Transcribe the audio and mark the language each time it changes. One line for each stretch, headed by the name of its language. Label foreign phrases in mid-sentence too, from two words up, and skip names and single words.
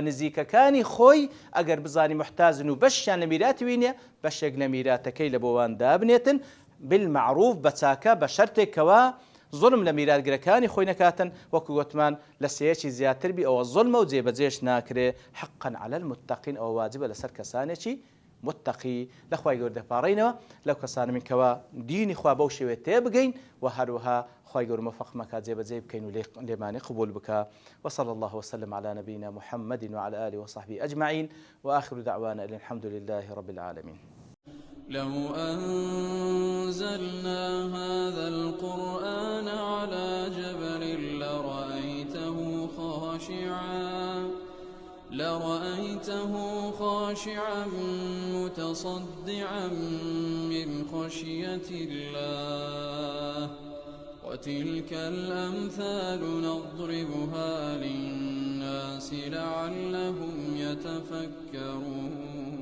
Central Kurdish: نزیکەکانی خۆی ئەگەر بزانی محتاجن و بەشیان لە میراتی وینێ بەشێک لە میراتەکەی لە بۆوان دابنێتن بالمعروف بە چاکە بە شەرتێکەوە ظلم لە میراتگرەکانی خۆی نەکاتن وەکو گوتمان لە سەیەکی زیاتر بی ئەوە ظلمە و جێبەجێش ناکرێ
Arabic: حقا على المتقين
Central Kurdish: ئەوە واجبە لەسەر کەسانێکی متقی لە خوای گەورە دەپاڕینەوە لەو کەسانە من کەوا دینی خوا بەو شێوێ تێبگەین و هەروەها خوای گەورە موفق مەکات جێبەجێ بکەین و لێمانی قبول بکە
Arabic: وصلى الله وسلم على نبينا محمد وعلى آله وصحبه أجمعين وآخر دعوانا الحمد لله رب العالمين لو أنزلنا هذا القرآن على جبل لرأيته خاشعا متصدعا من خشية الله وتلك الأمثال نضربها للناس لعلهم يتفكرون